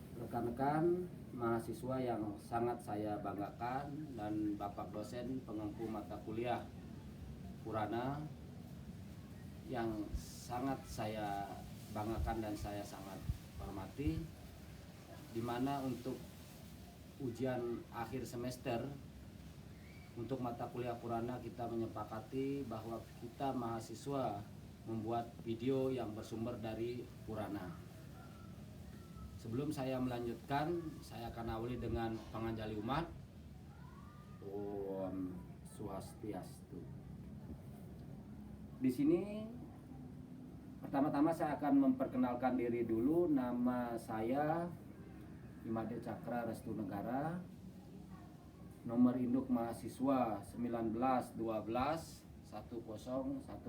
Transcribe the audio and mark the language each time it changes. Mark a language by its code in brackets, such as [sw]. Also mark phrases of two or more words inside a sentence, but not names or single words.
[id] rekan-rekan mahasiswa yang sangat saya banggakan dan Bapak dosen pengempu mata kuliah Purana yang sangat saya banggakan dan saya sangat hormati, di mana untuk ujian akhir semester untuk mata kuliah Purana kita menyepakati bahwa kita mahasiswa membuat video yang bersumber dari Purana. Sebelum saya melanjutkan, saya akan awali dengan panganjali umat. [ban] Om Swastiastu. [id] Di sini pertama-tama saya akan memperkenalkan diri dulu. Nama saya Imade Cakra Restu Negara. Nomor induk mahasiswa 1912 101010.